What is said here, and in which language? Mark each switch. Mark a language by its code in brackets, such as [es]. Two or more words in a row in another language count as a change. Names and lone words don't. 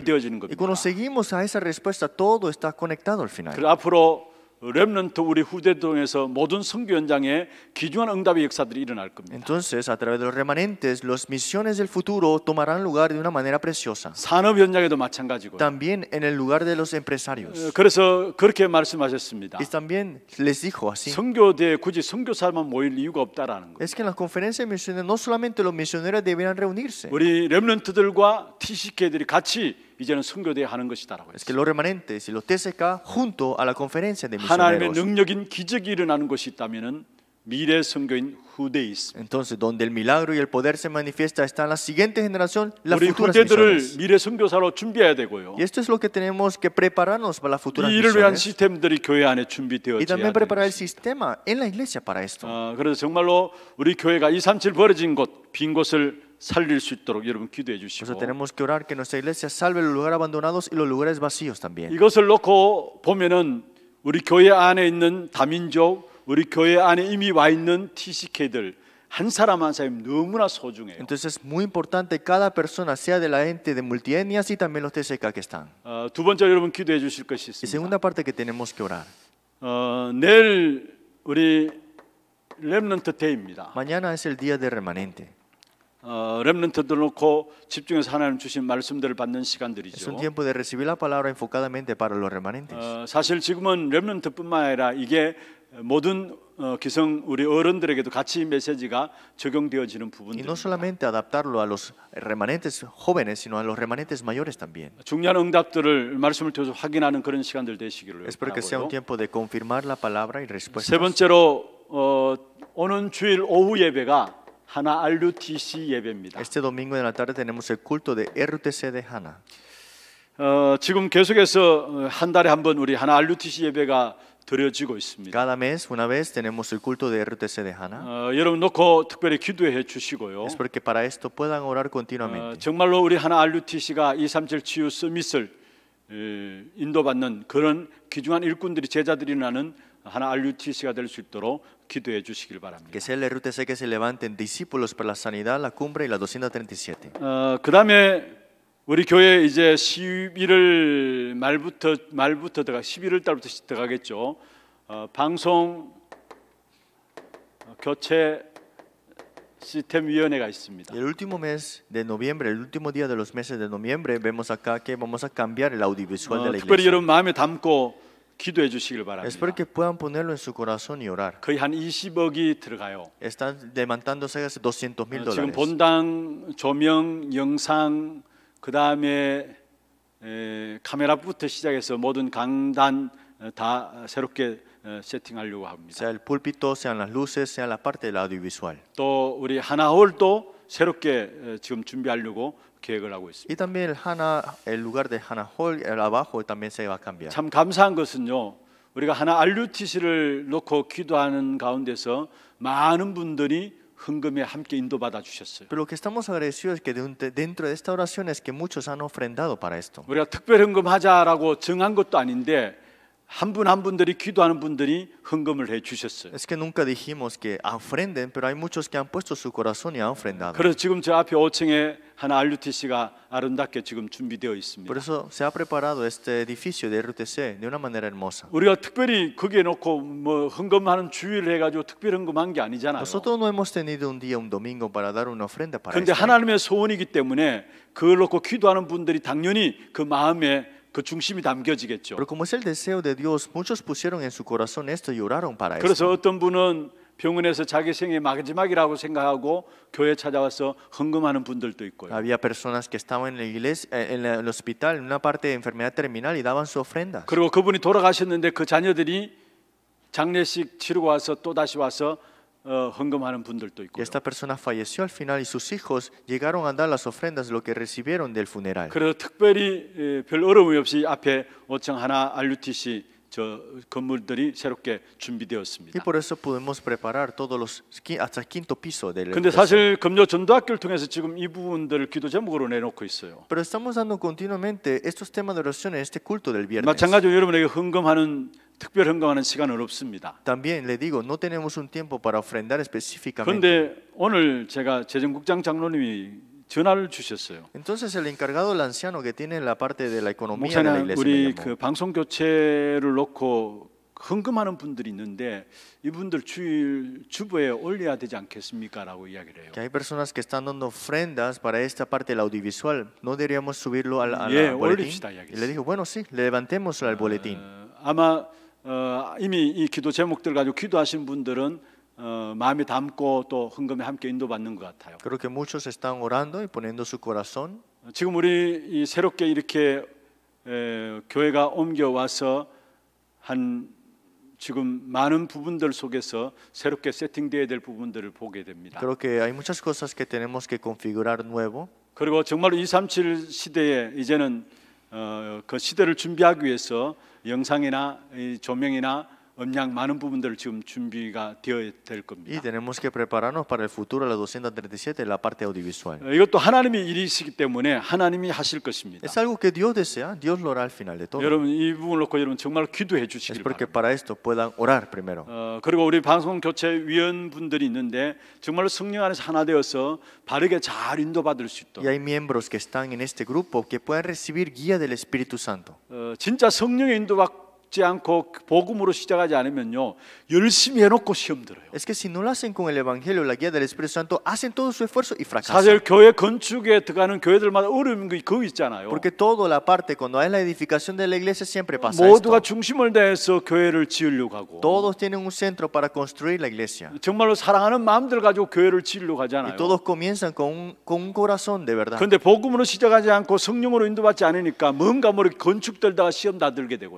[es] Y [ko] 겁니다. [es] cuando seguimos a esa respuesta, todo está conectado al final. [ko] 그래서 앞으로 렘넌트 우리 후대동에서 모든 선교 현장에 귀중한 응답의 역사들이 일어날 겁니다. [es] Entonces, a través de los remanentes, las misiones del futuro tomarán lugar de una manera preciosa. [ko] 산업 현장에도 마찬가지고. [es] También en el lugar de los empresarios. [ko] 그래서 그렇게 말씀하셨습니다. [es] Y también les dijo así. [ko] 선교대에 굳이 선교사만 모일 이유가 없다라는 거. [es] Es que en las conferencias misioneras no solamente los misioneros deberían reunirse. [ko] 우리 렘넌트들과 TCK들이 같이 이제는 선교대에 하는 것이다라고 [es] Es que [ko] 했어요. [es] los remanentes y los TCK junto a la conferencia de [ko] 하나님의 [es] misioneros. [ko] 능력인 기적이 일어나는 것이 있다면은 미래 선교인 후대에 있습니다. [es] Entonces, donde el milagro y el poder se manifiesta está en la siguiente generación, las [ko] 우리 [es] futuras [ko] 후대들을 [es] misiones. [ko] 미래 선교사로 준비해야 되고요. [es] Y esto es lo que tenemos que prepararnos para las futuras [ko] 이를 위한 [es] misiones. [ko] 시스템들이 교회 안에 [es] Y [ko] 준비되어져야 [es] también [ko] 돼요. [es] preparar el sistema en la iglesia para esto. [ko] 그래서 정말로 우리 교회가 237 버려진 곳, 빈 곳을 살릴 수 있도록 여러분 기도해 [es] Por eso [ko] 주시고 [es] tenemos que orar que nuestra iglesia salve los lugares abandonados y los lugares vacíos también. [ko] 이것을 놓고 보면은 우리 교회 안에 있는 다민족, 우리 교회 안에 이미 와 있는 TCK들 한 사람 한 사람이 너무나 소중해요. [es] Entonces es muy importante cada persona, sea de la gente de multietnias y también los TCK que están. [ko] 두 번째로 여러분 기도해 주실 것이 [es] Y [ko] 있습니다. [es] segunda parte que tenemos que orar. [ko] 내일 우리 렘넌트 데이입니다. [es] Mañana es el día de remanente. [ko] 렘넌트들 놓고 집중해서 하나님 주신 말씀들을 받는 [es] Es un [ko] 시간들이죠. [es] tiempo de recibir la palabra enfocadamente para los remanentes. [ko] 사실 지금은 렘넌트뿐만 아니라 이게 모든 기성 우리 어른들에게도 같이 이 메시지가 적용되어지는 [es] Y [ko] 부분들. [es] no solamente adaptarlo a los remanentes jóvenes, sino a los remanentes mayores también. [ko] 중요한 응답들을 말씀을 통해서 확인하는 그런 시간들 되시기를 [es] Espero que sea un [ko] 바라고요. [es] tiempo de confirmar la palabra y [ko] 세 [es] respuestas. [ko] 번째로 오는 주일 오후 예배가 하나 RUTC 예배입니다. [es] Este domingo en la tarde tenemos el culto de RUTC de Hana. [ko] 지금 계속해서 한 달에 한 번 우리 하나 RUTC 예배가 드려지고 있습니다. [es] Cada mes, una vez, tenemos el culto de RUTC de Hana. [ko] 여러분 놓고 특별히 기도해 주시고요. [es] Espero que para esto puedan orar continuamente. [ko] 정말로 우리 하나 RUTC가 237 치유 서밋을 인도받는 그런 귀중한 일꾼들이 제자들이 나는 하나 RUTC가 될 수 있도록 기도해 주시길 바랍니다. [es] Que sea el RUTC que se levanten discípulos para la sanidad, la cumbre y la 237. [ko] 그다음에 우리 교회 이제 11월 말부터 들어가 11월 달부터 들어가겠죠. 방송 교체 시스템 위원회가 있습니다. [es] Y el último mes de noviembre, el último día de los meses de noviembre, vemos acá que vamos a cambiar el audiovisual de la [ko] 특별히 [es] iglesia. [ko] 여러분 마음에 담고 기도해 주시길 바랍니다. [es] Espero que puedan ponerlo en su corazón y orar. [ko] 거의 한 20억이 들어가요. [es] Están demandándose $200,000. [ko] 지금 본당, 조명, 영상, 그 다음에 카메라부터 시작해서 모든 강단 다 새롭게 세팅하려고 합니다. [es] Sea el púlpito, sean las luces, sea la parte del audiovisual. [ko] 또 우리 하나홀도 새롭게 지금 준비하려고 계획을 하고 있습니다. [es] Y también el lugar de Hana Hall, el abajo también se va a cambiar. [ko] 참 감사한 것은요. 우리가 하나 RUTC를 놓고 기도하는 가운데서 많은 분들이 헌금에 함께 인도받아 주셨어요. [es] Pero lo que estamos agradecidos es que dentro de esta oración es que muchos han ofrendado para esto. [ko] 우리가 특별 헌금하자라고 정한 것도 아닌데 한 분 한 분들이 기도하는 분들이 헌금을 해 주셨어요. [es] Es que nunca dijimos que ofrenden, pero hay muchos que han puesto su corazón y han ofrendado. [ko] 그래서 지금 저 앞에 5층에 하나 RUTC가 아름답게 지금 준비되어 있습니다. [es] Por eso se ha preparado este edificio de RUTC de una manera hermosa. [ko] 우리가 특별히 거기에 놓고 뭐 헌금하는 주의를 해가지고 특별 헌금한 게 아니잖아요. [es] Nosotros no hemos tenido un día, un domingo para dar una ofrenda para [ko] 그런데 [es] esto. [ko] 하나님의 소원이기 때문에 그걸 놓고 기도하는 분들이 당연히 그 마음에 그 중심이 담겨지겠죠. [es] Pero como es el deseo de Dios, muchos pusieron en su corazón esto y oraron para [ko] 그래서 [es] esto. [ko] 어떤 분은 병원에서 자기 생애 마지막이라고 생각하고 교회 찾아와서 헌금하는 분들도 있고요. [es] Había personas que estaban en la iglesia, en el hospital, en una parte de enfermedad terminal y daban su ofrenda. [ko] 그리고 그분이 돌아가셨는데 그 자녀들이 장례식 치르고 와서 또 다시 와서 헌금하는 분들도 [es] Y [ko] 있고요. [es] esta persona falleció al final y sus hijos llegaron a dar las ofrendas, lo que recibieron del funeral. [ko] 그래서 특별히 별 어려움이 없이 앞에 5층 하나 RUTC 저 건물들이 새롭게 [es] Y [ko] 준비되었습니다. [es] por eso pudimos preparar todos los hasta el quinto piso del [ko] 근데 [es] RUTC. [ko] 사실 금요 전도학교를 통해서 지금 이 부분들을 기도 제목으로 내놓고 있어요. [es] Pero estamos dando continuamente estos temas de oración en este culto del viernes. [ko] 마찬가지로 여러분에게 헌금하는 특별 헌금하는 시간은 없습니다. [es] También le digo, no tenemos un tiempo para ofrendar específicamente. [ko] 그런데 오늘 제가 재정국장 장로님이 전화를 주셨어요. [es] Entonces el encargado, el anciano que tiene la parte de la economía de la [ko] 목사님, [es] iglesia, me [ko] 우리 [es] llamó. [ko] 그 방송 교체를 놓고 헌금하는 분들이 있는데 이분들 주보에 올려야 되지 않겠습니까?라고 이야기를 해요. [es] Que hay personas que están dando ofrendas para esta parte del audiovisual. ¿No deberíamos subirlo al [ko] 예, [es] boletín? [ko] 올립시다, [es] Y le dijo, bueno, sí, levantémoslo al boletín. [ko] 아마 이미 이 기도 제목들 가지고 기도하신 분들은 마음에 담고 또 헌금에 함께 인도받는 것 같아요. [es] Creo que muchos están orando y poniendo su corazón. [ko] 지금 우리 이 새롭게 이렇게 교회가 옮겨와서 한 지금 많은 부분들 속에서 새롭게 세팅되어야 될 부분들을 보게 됩니다. [es] Creo que hay muchas cosas que tenemos que configurar nuevo. [ko] 그리고 정말로 237 시대에 이제는 그 시대를 준비하기 위해서 영상이나 이 조명이나 음량 많은 부분들 지금 준비가 되어야 될 [es] Y [ko] 겁니다. [es] tenemos que prepararnos para el futuro, la 237, la parte audiovisual. [ko] 이것도 하나님의 일이시기 때문에 하나님이 하실 것입니다. [es] Es algo que Dios desea, Dios lo hará al final de todo. [ko] 여러분 이 부분을 놓고 여러분 정말 기도해 [es] Es [ko] 주시길 [es] porque [ko] 바랍니다. [es] para esto puedan orar primero. [ko] 그리고 우리 방송 교체 위원분들이 있는데 정말로 성령 안에서 하나 되어서 바르게 잘 인도받을 수 [es] Y [ko] 있도록 [es] hay miembros que están en este grupo que puedan recibir guía del Espíritu Santo. [ko] 진짜 성령의 인도받지 않고 복음으로 시작하지 않으면요 열심히 해놓고 시험 들어요. [es] Es que si no lo hacen con el Evangelio, la guía del Espíritu Santo, hacen todo su esfuerzo y fracasan. [ko] 사실 교회 건축에 들어가는 교회들마다 어려운 게 그거 있잖아요. [es] Porque toda la parte, cuando hay la edificación de la iglesia, siempre pasa [ko] 모두가 [es] esto. [ko] 중심을 다해서 교회를 지으려고 하고 [es] Todos tienen un centro para construir la iglesia. [ko] 정말로 사랑하는 마음들 가지고 교회를 지으려고 [es] Y [ko] 하잖아요. [es] todos comienzan con un corazón de verdad. [ko] 그런데 복음으로 시작하지 않고 성령으로 인도받지 않으니까 뭔가 모르게 건축들다가 시험 다 들게 되고요.